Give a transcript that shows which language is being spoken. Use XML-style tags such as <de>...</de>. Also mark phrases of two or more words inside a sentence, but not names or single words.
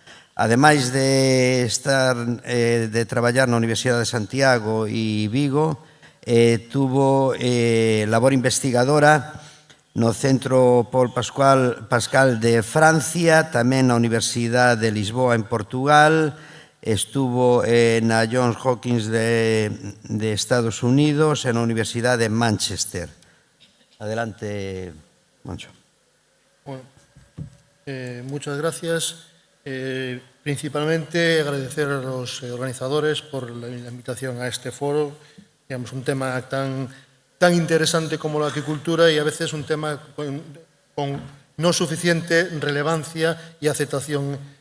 <gl>Ademais de traballar na Universidade de Santiago e Vigo, tuvo labor investigadora no Centro Paul Pascal de Francia, tamén na Universidade de Lisboa en Portugal, estuvo na Johns Hopkins de Estados Unidos e na Universidade de Manchester.</gl> <es>Adelante, Moncho. Bueno, muchas gracias. Principalmente agradecer a los organizadores por la invitación a este foro. Digamos, un tema tan interesante como la acuicultura y a veces un tema con no suficiente relevancia y aceptación.</es>